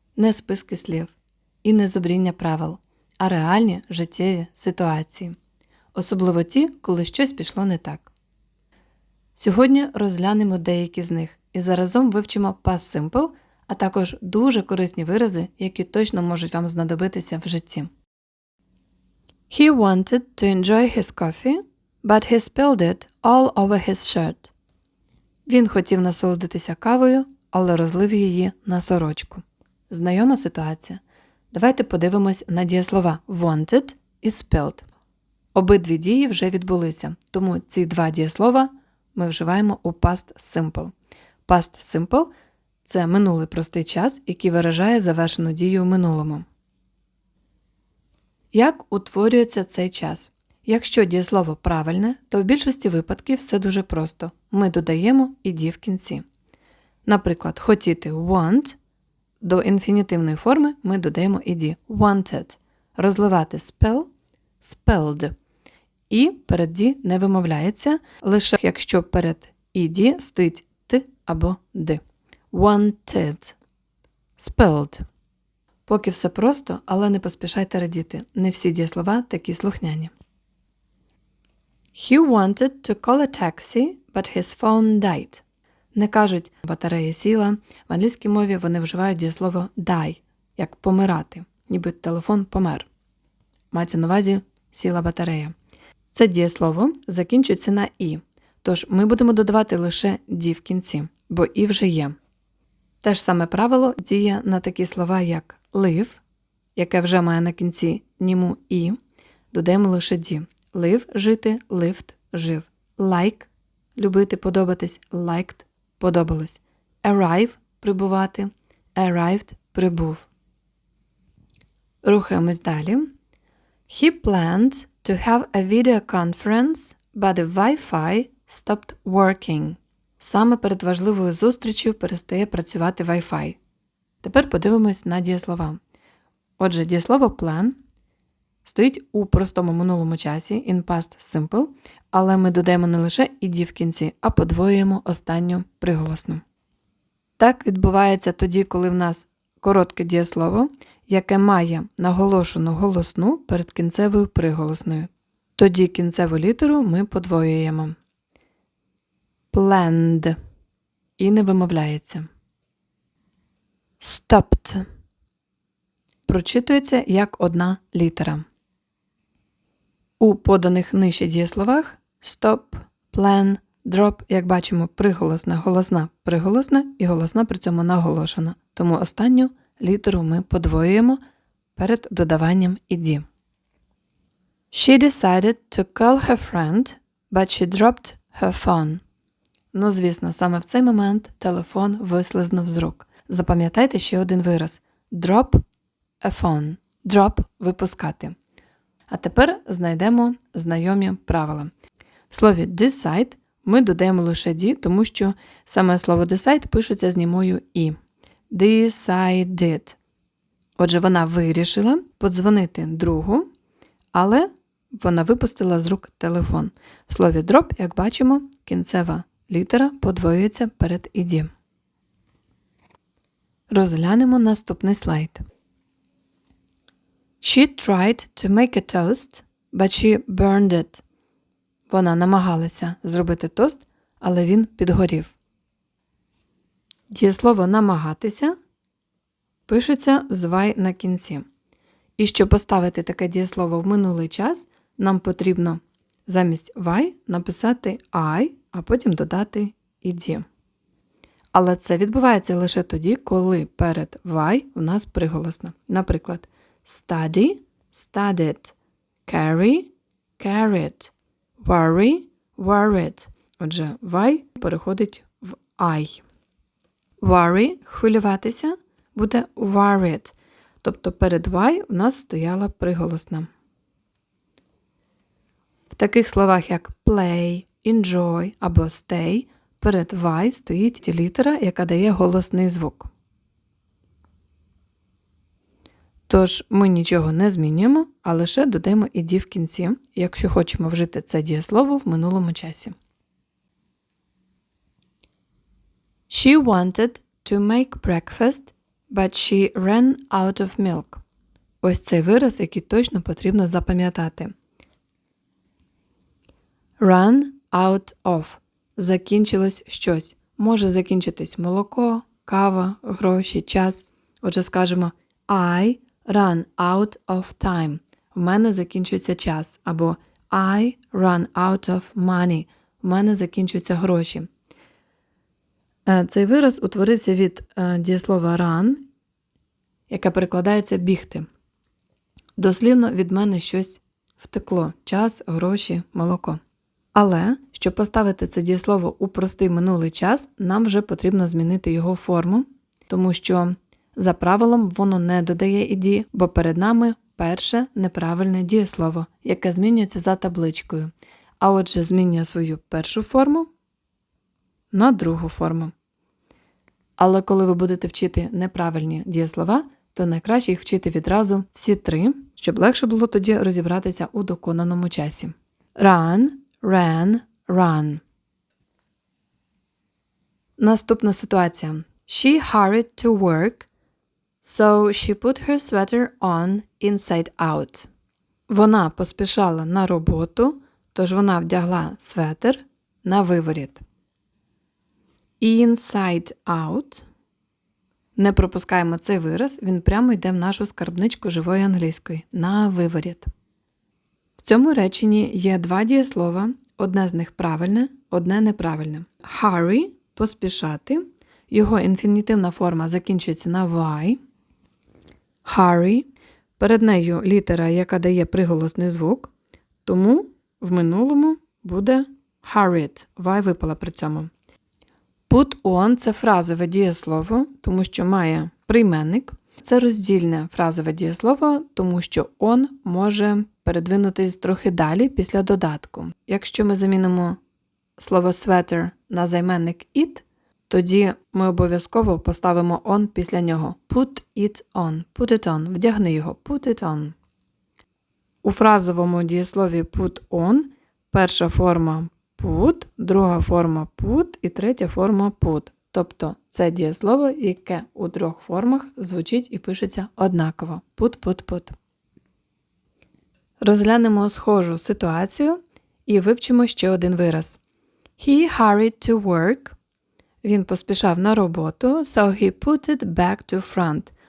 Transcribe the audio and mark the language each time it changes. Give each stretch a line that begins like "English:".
Ukrainian: Не списки слів і не зубріння правил, а реальні життєві ситуації. Особливо ті, коли щось пішло не так. Сьогодні розглянемо деякі з них і заразом вивчимо past simple, а також дуже корисні вирази, які точно можуть вам знадобитися в житті.
English: He wanted to enjoy his coffee, but he spilled it all over his shirt.
Ukrainian: Він хотів насолодитися кавою, але розлив її на сорочку. Знайома ситуація? Давайте подивимось на дієслова wanted і spilled. Обидві дії вже відбулися, тому ці два дієслова ми вживаємо у past simple. Past simple – це минулий простий час, який виражає завершену дію в минулому. Як утворюється цей час? Якщо дієслово правильне, то в більшості випадків все дуже просто. Ми додаємо «ed» в кінці. Наприклад, хотіти want, до інфінітивної форми ми додаємо «ed» – wanted. Розливати spill – spilled. І перед «d» не вимовляється, лише якщо перед «ed» стоїть «т» або «д».
English: Wanted. Spilled.
Ukrainian: Поки все просто, але не поспішайте радіти. Не всі дієслова такі слухняні.
English: He wanted to call a taxi, but his phone died.
Ukrainian: Не кажуть «батарея сіла». В англійській мові вони вживають дієслово die, як помирати, ніби телефон помер. Мається на увазі «сіла батарея». Це дієслово закінчується на «і», тож ми будемо додавати лише «ді» в кінці, бо «і» вже є. Те ж саме правило діє на такі слова, як live, яке вже має на кінці німу «і», додаємо лише «ді». Live – жити, lived – жив. Like – любити, подобатись, liked – подобалось. Arrive – прибувати, arrived – прибув. Рухаємось далі.
English: He planned to have a video conference, but the Wi-Fi stopped working.
Ukrainian: Саме перед важливою зустрічю перестає працювати Wi-Fi. Тепер подивимось на дієслова. Отже, дієслово plan стоїть у простому минулому часі,
English: in past simple,
Ukrainian: але ми додаємо не лише «ed» в кінці, а подвоюємо останню приголосну. Так відбувається тоді, коли в нас коротке дієслово, яке має наголошену голосну перед кінцевою приголосною. Тоді кінцеву літеру ми подвоюємо. Planned. І не вимовляється. Stopped. Прочитується як одна літера. У поданих нижче дієсловах stop, plan, drop, як бачимо, приголосна, голосна, приголосна і голосна при цьому наголошена. Тому останню літеру ми подвоюємо перед додаванням «ed».
English: She decided to call her friend, but she dropped her phone.
Ukrainian: Ну, звісно, саме в цей момент телефон вислизнув з рук. Запам'ятайте ще один вираз.
English: Drop a phone.
Ukrainian: Drop – випускати. А тепер знайдемо знайомі правила. В слові decide ми додаємо лише «ді», тому що саме слово decide пишеться з німою «і».
English: Decided.
Ukrainian: Отже, вона вирішила подзвонити другу, але вона випустила з рук телефон. В слові drop, як бачимо, кінцева літера подвоюється перед «ed». Розглянемо наступний слайд.
English: She tried to make a toast, but she burned it.
Ukrainian: Вона намагалася зробити тост, але він підгорів. Дієслово «намагатися» пишеться з «y» на кінці. І щоб поставити таке дієслово в минулий час, нам потрібно замість «y» написати «I», а потім додати «ed». Але це відбувається лише тоді, коли перед «y» у нас приголосна.
English: Наприклад, study – studied, carry – carried, worry – worried.
Ukrainian: Отже, «y» переходить в «I». Worry – хвилюватися буде worried, тобто перед «y» у нас стояла приголосна. В таких словах, як play, enjoy або stay, перед «y» стоїть літера, яка дає голосний звук. Тож ми нічого не змінюємо, а лише додаємо «ed» в кінці, якщо хочемо вжити це дієслово в минулому часі.
English: She wanted to make breakfast, but she ran out of milk.
Ukrainian: Ось цей вираз, який точно потрібно запам'ятати.
English: Run out of.
Ukrainian: Закінчилось щось. Може закінчитись молоко, кава, гроші, час. Отже, скажемо
English: I run out of time.
Ukrainian: В мене закінчується час.
English: Або I run out of money.
Ukrainian: В мене закінчуються гроші. Цей вираз утворився від дієслова run, яке перекладається бігти. Дослівно від мене щось втекло. Час, гроші, молоко. Але, щоб поставити це дієслово у простий минулий час, нам вже потрібно змінити його форму, тому що за правилом воно не додає ід, бо перед нами перше неправильне дієслово, яке змінюється за табличкою. А отже, змінює свою першу форму на другу форму. Але коли ви будете вчити неправильні дієслова, то найкраще їх вчити відразу всі три, щоб легше було тоді розібратися у доконаному часі.
English: Run, ran, run.
Ukrainian: Наступна ситуація.
English: She hurried to work, so she put her sweater on inside out.
Ukrainian: Вона поспішала на роботу, тож вона вдягла светр на виворіт.
English: Inside out.
Ukrainian: Не пропускаємо цей вираз, він прямо йде в нашу скарбничку живої англійської. На виворіт. В цьому реченні є два дієслова, одне з них правильне, одне неправильне. Hurry – поспішати, його інфінітивна форма закінчується на y. Hurry – перед нею літера, яка дає приголосний звук, тому в минулому буде hurried, y випала при цьому. Put on – це фразове дієслово, тому що має прийменник. Це роздільне фразове дієслово, тому що on може передвинутись трохи далі після додатку. Якщо ми замінимо слово sweater на займенник it, тоді ми обов'язково поставимо on після нього.
English: Put it on,
Ukrainian: вдягни його,
English: put it on.
Ukrainian: У фразовому дієслові put on перша форма put, друга форма put і третя форма put. Тобто це дієслово, яке у двох формах звучить і пишеться однаково. Put. Розглянемо схожу ситуацію і вивчимо ще один вираз.
English: He hurried to work.
Ukrainian: Він поспішав на роботу,
English: so he put it back to front.